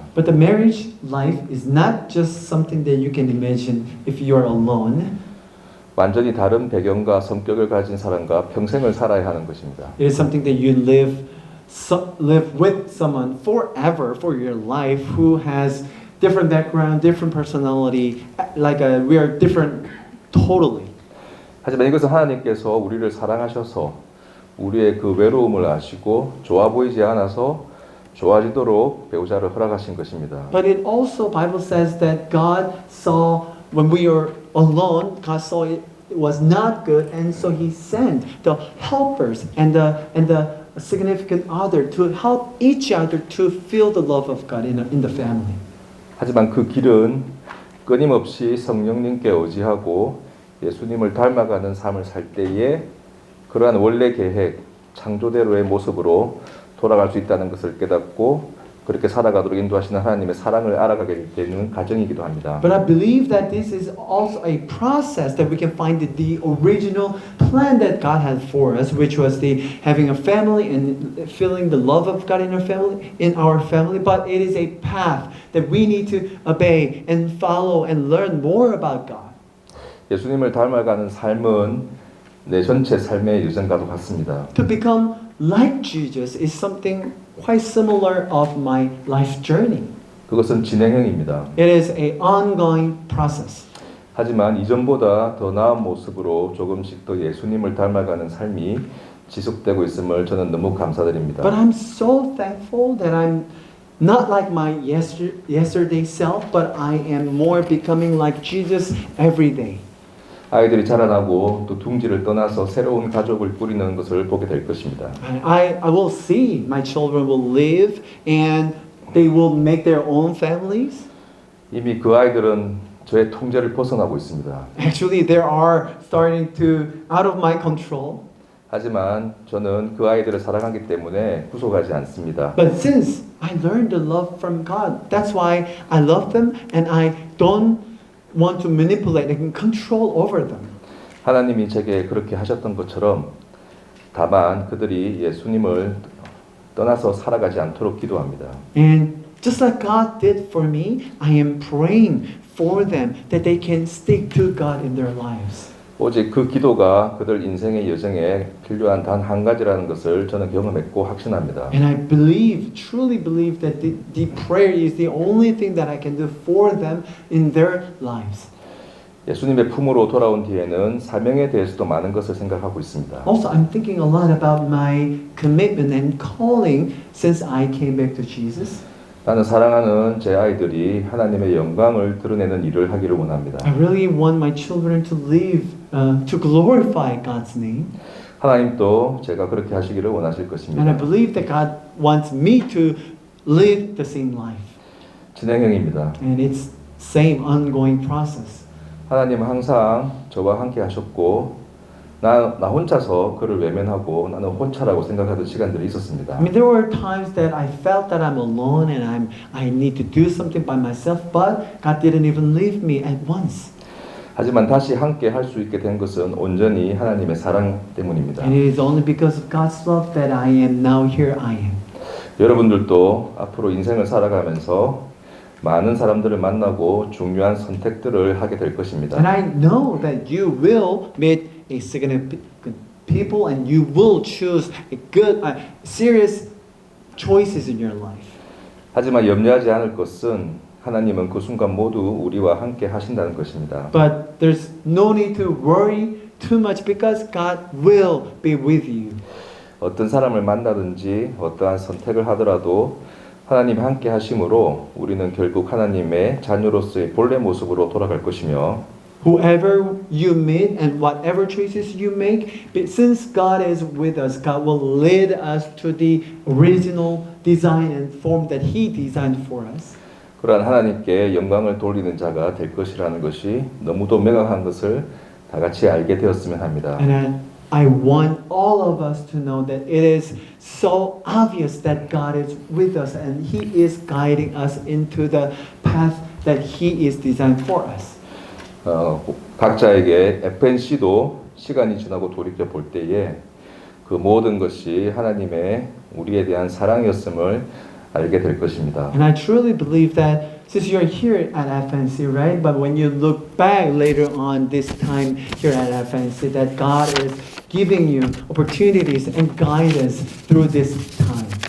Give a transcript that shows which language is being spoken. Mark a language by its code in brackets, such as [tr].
[en] But the marriage life is not just something that you can imagine if you are alone. [ko] 완전히 다른 배경과 성격을 가진 사람과 평생을 살아야 하는 것입니다. [en] It is something that you live with someone forever for your life who has different background, different personality, we are different totally. [ko] 하지만 이것은 하나님께서 우리를 사랑하셔서 우리의 그 외로움을 아시고 좋아 보이지 않아서 좋아지도록 배우자를 허락하신 것입니다. [en] But it also Bible says that God saw when we are alone, God saw it was not good, and so He sent the helpers and the a significant other, to help each other to feel the love of God in the family. [ko] 하지만 그 길은 끊임없이 성령님께 의지하고 예수님을 닮아가는 삶을 살 때에 그러한 원래 계획, 창조대로의 모습으로 돌아갈 수 있다는 것을 깨닫고 그렇게 살아가도록 인도하시는 하나님의 사랑을 알아가게 되는 과정이기도 합니다. [en] But I believe that this is also a process that we can find the original plan that God had for us, which was the having a family and feeling the love of God in our family. But it is a path that we need to obey and follow and learn more about God. [ko] 예수님을 닮아가는 삶은 내 전체 삶의 여정과도 같습니다. [en] To become like Jesus is something quite similar of my life journey. [ko] 그것은 진행형입니다. [en] It is an ongoing process. [ko] 하지만 이전보다 더 나은 모습으로 조금씩 더 예수님을 닮아가는 삶이 지속되고 있음을 저는 너무 감사드립니다. [en] But I'm so thankful that I'm not like my yesterday self, but I am more becoming like Jesus every day. [ko] 아이들이 자라나고 또 둥지를 떠나서 새로운 가족을 꾸리는 것을 보게 될 것입니다. [en] I will see my children will live and they will make their own families. [ko] 이미 그 아이들은 저의 통제를 벗어나고 있습니다. [en] Actually, they are starting to out of my control. [ko] 하지만 저는 그 아이들을 사랑하기 때문에 구속하지 않습니다. [en] But since I learned the love from God, that's why I love them and I don't want to manipulate and control over them. [ko] 하나님이 제게 그렇게 하셨던 것처럼 다만 그들이 예수님을 떠나서 살아가지 않도록 기도합니다. [en] And just like God did for me, I am praying for them that they can stick to God in their lives. [ko] 오직 그 기도가 그들 인생의 여정에 필요한 단 한 가지라는 것을 저는 경험했고 확신합니다. [en] And I believe, truly believe that the prayer is the only thing that I can do for them in their lives. [ko] 예수님의 품으로 돌아온 뒤에는 사명에 대해서도 많은 것을 생각하고 있습니다. [en] Also, I'm thinking a lot about my commitment and calling since I came back to Jesus. [ko] 나는 사랑하는 제 아이들이 하나님의 영광을 드러내는 일을 하기를 원합니다. [en] I really want my children to live, to glorify God's name. [ko] 하나님도 제가 그렇게 하시기를 원하실 [en] And I [ko] 것입니다. [en] believe that God wants me to live the same life. [ko] 진행형입니다. [en] And it's same ongoing process. [ko] 하나님은 항상 저와 함께 하셨고 나 혼자서 그를 외면하고 나는 혼자라고 생각하던 시간들이 있었습니다. [en] I mean, there were times that I felt that I'm alone and I need to do something by myself, but God didn't even leave me at once. [ko] 하지만 다시 함께 할 수 있게 된 것은 온전히 하나님의 사랑 때문입니다. [en] And it is only because of God's love that I am now here I am. [ko] 여러분들도 앞으로 인생을 살아가면서 많은 사람들을 만나고 중요한 선택들을 하게 될 것입니다. [en] And I know that you will meet a significant people and you will choose a good, serious choices in your life. [ko] 하지만 염려하지 않을 것은 하나님은 그 순간 모두 우리와 함께 하신다는 것입니다. [en] But there's no need to worry too much because God will be with you. [ko] 어떤 사람을 만나든지 어떠한 선택을 하더라도 하나님 함께 하심으로 우리는 결국 하나님의 자녀로서의 본래 모습으로 돌아갈 것이며 [en] Whoever you meet and whatever choices you make, since God is with us, God will lead us to the original design and form that He designed for us. [ko] 그러한 하나님께 영광을 돌리는 자가 될 것이라는 것이 너무도 명확한 것을 다 같이 알게 되었으면 합니다. [en] And I want all of us to know that it is so obvious that God is with us and He is guiding us into the path that He is designed for us. [ko] 각자에게 FNC도 시간이 지나고 돌이켜 볼 때에 그 모든 것이 하나님의 우리에 대한 사랑이었음을 알게 될 것입니다. [en] And I truly believe that since you're here at FNC, right? But when you look back later on this time here at FNC, that God is giving you opportunities and guidance through this time.